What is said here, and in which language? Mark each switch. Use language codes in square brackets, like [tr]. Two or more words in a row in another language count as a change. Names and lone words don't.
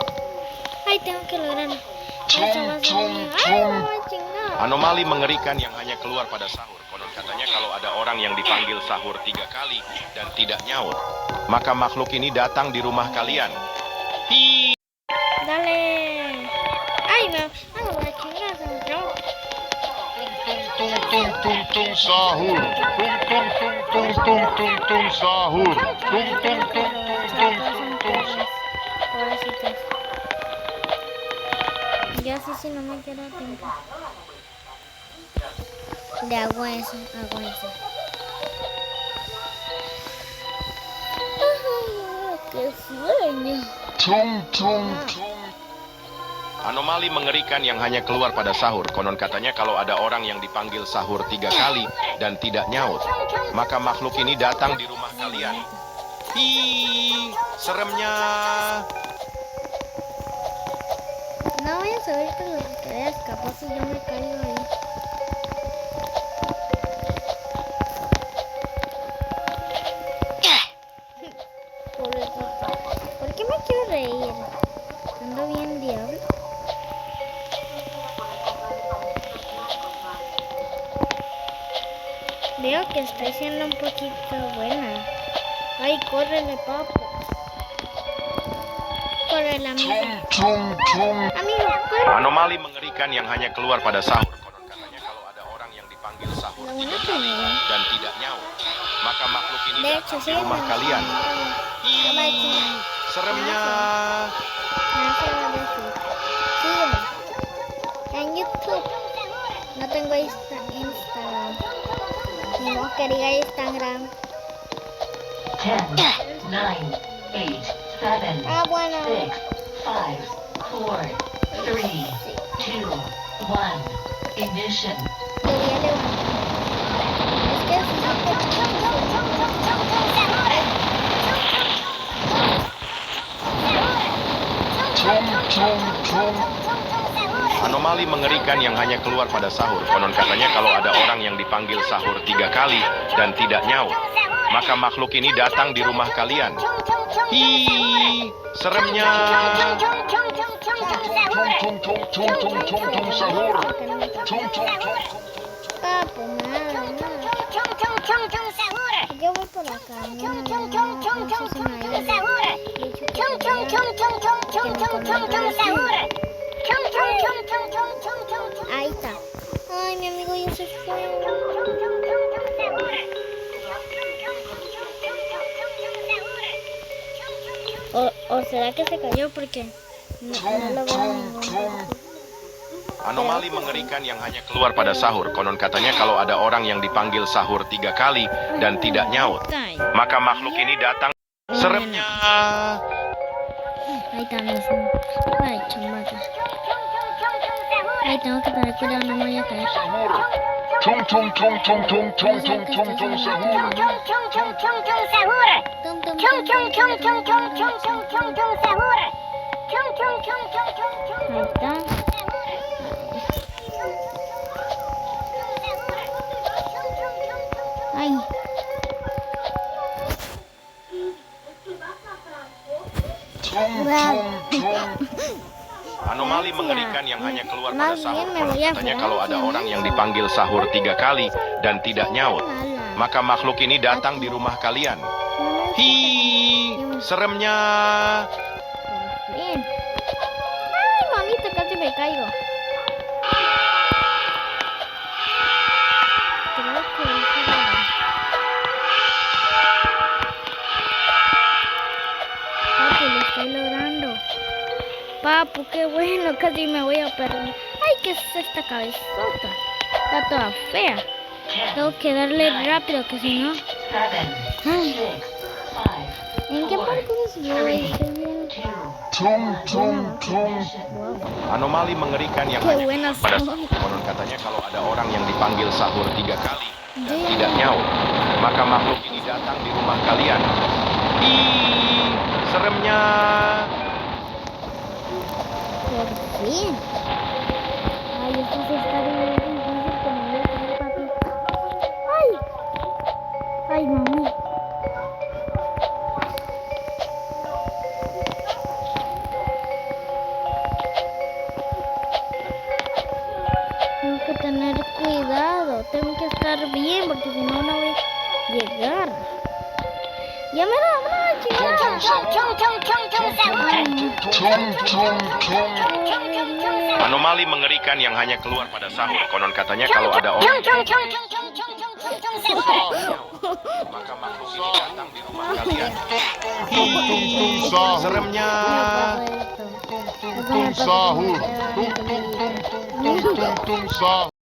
[es] Ay, tengo que lograrlo. Eso va a ser mío. Ay, no va a chingar. [id] Anomali mengerikan yang hanya keluar pada sahur. Konon katanya kalau ada orang yang dipanggil sahur 3 kali dan tidak nyaut, maka makhluk ini datang di rumah kalian. Hi. [es] Dale. Ay, me voy a chingar, se me trabó. [id] Tung tung tung tung sahur. Tung tung tung tung tung tung tung sahur. Tung tung tung tung tung tung tung. [es] Pobrecitos. Yo sí no me queda tiempo. De hago eso. Ay, qué sueño. [id] Tung tung tung. Anomali mengerikan yang hanya keluar pada sahur. Konon katanya kalau ada orang yang dipanggil sahur 3 kali dan tidak nyaut, maka makhluk ini datang di rumah kalian. Hi, seremnya. [es] No voy a subir por las escaleras, capaz si yo me caigo ahí. Pobrecito. ¿Por qué me quiero reír? Ando bien diablo. Veo que estoy siendo un poquito buena. Ay, córrele, papo. Córrele, amigo. [id] Tung tung. [es] Amigo, corre. [id] Anomali mengerikan yang hanya keluar pada sahur. Konon katanya kalau ada orang yang dipanggil sahur [es] Lo [id] 3 [es] bueno [id] kali [es] que [id] dan tidak nyaut, maka makhluk ini [es] de hecho, [id] datang di [es] sí, [id] rumah kalian. Hi. Seremnya. [es] No se va a decir. Sígueme. En YouTube. No tengo Instagram. Ni no quería Instagram. 10, 9, 8, 7, Ah, bueno. 6, 5, 4, 3, 2, 1. Ignition. Debería levantar. Es que si no te [id] Anomali mengerikan yang hanya keluar pada sahur. Konon katanya kalau ada orang yang dipanggil sahur 3 kali dan tidak nyaut, maka makhluk ini datang di rumah kalian. Hi, seremnya. Sahur. [es] Papo, nada. Yo voy por acá. Ahí está. Ay, mi amigo ya se fue. O será que se cayó porque no lo veo en ningún lado. [id] Anomali mengerikan yang hanya keluar pada sahur. Konon katanya kalau ada orang yang dipanggil sahur 3 kali dan tidak nyaut, maka makhluk ini datang. Seremnya. [es] Ahí está mismo. Ay, chamaca. Ay, tengo que tener cuidado, no me voy a caer. [id] Sahur. Tung tung tung tung tung tung tung tung tung sahur. [es] Ahí está. Ay. [id] Anomali mengerikan yang hanya keluar pada [es] Más [id] sahur. [es] bien me [id] Konon [es] voy a [id] katanya [es] jugar [id] kalau ada sini. orang yang dipanggil sahur 3 kali dan tidak nyaut, maka makhluk ini datang di rumah kalian. Hi, seremnya. [es] Bien. Ay, mamita, casi me caigo. Creo que hice nada. Papu, lo estoy logrando. Papu, qué bueno, casi me voy a perder. Ay, ¿qué es esta cabezota? Está toda fea. 10, Tengo que darle rápido, que si no... 7, Ay, 6, 5, ¿en qué 4, parkour voy? Estoy bien. 2, [id] Tung tung tung. Anomali mengerikan yang [es] Qué [id] hanya [es] buenas [id] pada [es] son. [id] konon katanya kalau ada orang yang dipanggil sahur 3 kali dan Iya. tidak nyaut, maka makhluk ini datang di rumah kalian. Hi, seremnya. [es] Por fin. Ay, esto sí está bien difícil que me voy a caer, papi. Ay. Ay, mami. Tengo que tener cuidado. Tengo que estar bien porque si no, no voy a llegar. Ya me da una chingada. [id] Tung tung tung. Anomali mengerikan yang hanya keluar pada sahur. Konon katanya kalau ada orang maka makhluk ini datang di rumah kalian. Tung tung tung sahur. Seremnya. Tung tung tung sahur. Tung tung tung tung tung tung tung sahur.